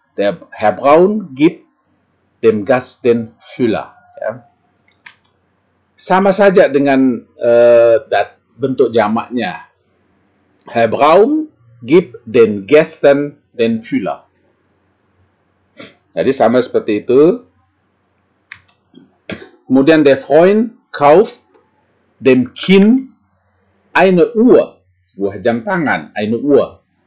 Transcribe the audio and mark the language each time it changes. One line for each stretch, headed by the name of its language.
German: Der Herr Braun gibt dem Gast den Füller ya.
Indonesian: Sama saja dengan bentuk jamaknya.
German: Herr Braun gibt den Gästen den Füller.
Indonesian: Jadi sama seperti itu. Kemudian
German: der Freund kauft dem Kind eine Uhr,
Indonesian: sebuah jam tangan,
German: eine Uhr.